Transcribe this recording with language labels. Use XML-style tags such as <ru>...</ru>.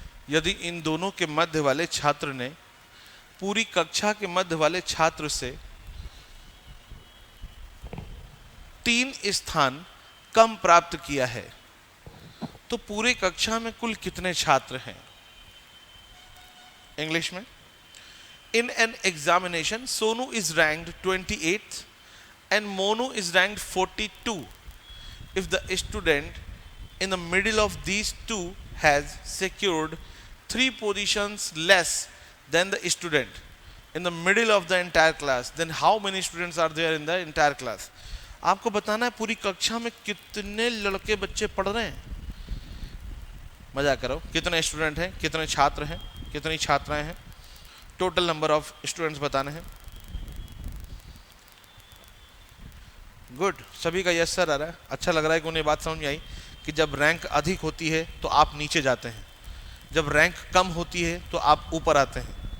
<hi>यदि इन दोनों के मध्य वाले छात्र ने पूरी कक्षा के मध्य वाले छात्र से 3 स्थान कम प्राप्त किया है तो पूरे कक्षा में कुल कितने छात्र हैं? इंग्लिश में,</hi> <en>In an examination Sonu is ranked 28th and Monu is ranked 42. If the student in the middle of these two has secured 3 positions less than the student in the middle of the entire class, then how many students are there in the entire class?</en> <hi>आपको बताना है पूरी कक्षा में कितने लड़के बच्चे पढ़ रहे हैं। मजा करो, कितने स्टूडेंट हैं, कितने छात्र हैं, कितनी छात्राएं हैं, टोटल नंबर ऑफ स्टूडेंट्स बताने हैं। गुड, सभी का यस सर आ रहा है। अच्छा लग रहा है कि उन्हें बात समझ में आई कि जब रैंक अधिक होती है तो आप नीचे जाते हैं, जब रैंक कम होती है तो आप ऊपर आते हैं।</hi>